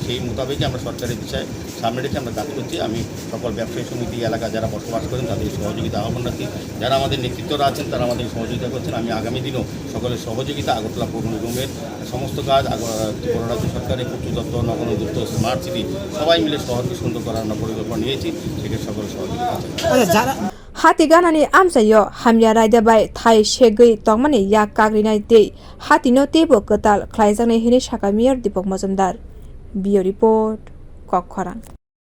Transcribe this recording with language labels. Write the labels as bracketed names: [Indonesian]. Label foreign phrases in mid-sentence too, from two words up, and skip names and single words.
[Bangla] সেই মোতাবেকই আমরা সরকারের দিশায় সামনে রেখে আমরা কাজ করছি। আমি সকল ব্যবসায়ী সমিতি এলাকা যারা বসবাস করেন তাদের সহযোগিতা আহ্বান রাখি, যারা আমাদের নেতৃত্বরা আছেন তারা আমাদের সহযোগিতা করছেন। আমি আগামী দিনও সকলের সহযোগিতা আগরতলা পৌর নিগমের সমস্ত কাজ, ত্রিপুরা রাজ্য সরকারের পূর্ত দপ্তর, নগর দপ্তর, স্মার্ট সিটি সবাই মিলে শহরকে সুন্দর করার আমরা পরিকল্পনা নিয়েছি, সেক্ষেত্রে সকলের সহযোগিতা আছে। [Kok Borok] hati ganani amchayo hamya raida bai thai shegei tongmani ya kagrinai te hati no tebo ketal khlaijang hine saka mayor Dipak Majumder. [English] Bio report [Kok Borok] Kokkhorang.